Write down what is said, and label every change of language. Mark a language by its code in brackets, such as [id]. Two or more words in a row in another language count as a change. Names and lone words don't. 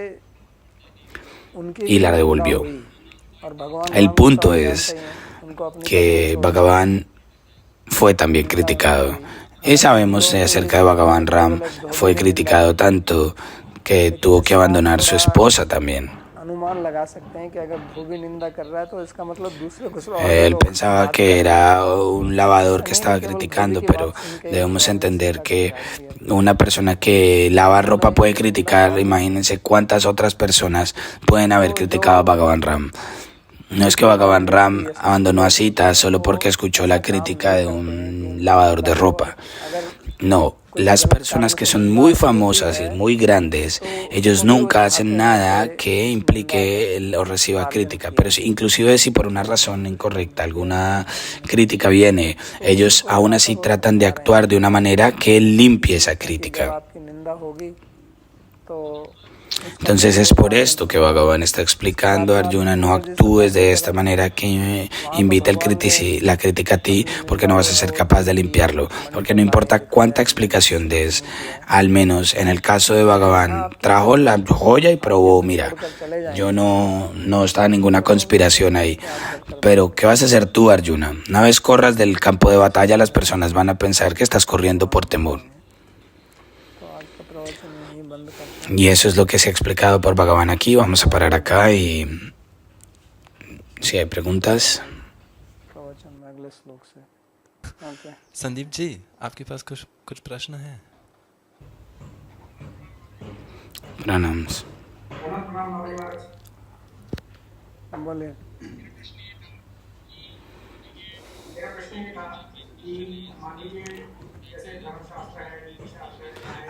[es] Y la devolvió. El punto es que Bhagavan fue también criticado. Y sabemos acerca de Bhagavan Ram, fue criticado tanto que tuvo que abandonar su esposa también. [hi] अनुमान लगा सकते हैं कि अगर धोबी निंदा कर रहा है तो इसका मतलब दूसरे कुछ और भी [es] Él [hi] लोग [es] pensaba [hi] बात [es] que [hi] कर रहे [es] era [hi] हैं। [es] un lavador [hi] ऐसा [es] que [hi] नहीं [es] estaba [hi] केवल धोबी [es] criticando, [hi] की [es] pero [hi] बात सुन के [es] debemos [hi] भगवान ने [es] entender [hi] सीधा [es] que [hi] कर दिया। [es] una persona que lava [hi] तो [es] ropa [hi] नहीं [es] puede [hi] इनकी निंदा [es] criticar, [hi] और भी। [es] imagínense cuántas otras personas pueden haber [hi] तो [es] criticado a [hi] जो [es] Bhagavan Ram. No es que [hi] कृति और [es] Bhagavan Ram [hi] निंदी यशस्वी [es] abandonó a [hi] लोग होते [es] Sita [hi] हैं [es] solo [hi] वो [es] porque escuchó [hi] ऐसा [es] la [hi] काम [es] crítica [hi] नहीं [es] de [hi] करते हैं कि [es] un [hi] इनकी [es] lavador [hi] निंदा [es] de [hi] हो, [es] ropa. [hi] और अगर [es] No, [hi] कुछ [es] las [hi] गलत [es] personas [hi] कारण [es] que [hi] से [es] son [hi] निंदा [es] muy [hi] होती [es] famosas y [hi] है [es] muy grandes, [hi] तो [es] ellos [hi] तो भी वो [es] nunca hacen [hi] चाहते हैं [es] nada [hi] कि [es] que [hi] उस निंदा का [es] implique o reciba [hi] मार्जन [es] crítica. [hi] किया [es] Pero [hi] जाए। [es] inclusive si por una razón incorrecta [hi] ठीक है, [es] alguna crítica viene, [hi] तो [es] ellos [hi] उनको [es] aún [hi] यहाँ [es] así [hi] पर वो [es] tratan de [hi] समझा रहे [es] actuar [hi] हैं [es] de una manera que limpie esa [hi] क्योंकि जब [es] crítica. [hi] आपकी निंदा होगी तो उसका [es] Entonces es [hi] परिणाम [es] por [hi] मार्जन [es] esto que [hi] होगा। [es] Bhagavan está explicando, [hi] परमात्मा [es] Arjuna, no [hi] सूरज जैसे [es] actúes [hi] प्रकाशित [es] de [hi] कर [es] esta [hi] रहे हैं, [es] manera que [hi] वहाँ पर [es] invita [hi] भगवान ने [es] la crítica a ti, [hi] अपनी [es] porque [hi] निंदा [es] no vas [hi] जो [es] a [hi] है [es] ser [hi] वो [es] capaz de [hi] जल की [es] limpiarlo, [hi] मणि [es] porque [hi] पर [es] no [hi] ला के [es] importa [hi] दिखाया [es] cuánta [hi] है, लेकिन [es] explicación [hi] उसने [es] des, [hi] नहीं किया है। [es] al menos en el caso de [hi] तो यहाँ [es] Bhagavan, [hi] आपकी [es] trajo la [hi] गलती [es] joya y [hi] आप ये [es] probó, [hi] तो [es] mira, [hi] छोड़कर चले [es] yo [hi] जाएंगे, [es] no estaba ninguna [hi] तो उन्होंने [es] conspiración [hi] सोचा [es] ahí. [hi] कि आप जल कर [es] Pero, ¿qué [hi] देंगे। [es] vas a hacer tú, Arjuna? Una vez corras del campo de batalla, las personas van a pensar que estás corriendo por temor. [hi] तो आज का प्रवचन यहीं बंद करते हैं। [es] Y eso es lo que se ha explicado por Bhagavan aquí. Vamos a parar acá y si hay preguntas. [hi] प्रवचन में अगले श्लोक से। ओके, संदीप जी, आपके पास कुछ प्रश्न है? Pranams. बोलिए। मेरा प्रश्न ये था कि मान लीजिए जैसे धर्मशास्त्र है, नीति शास्त्र है,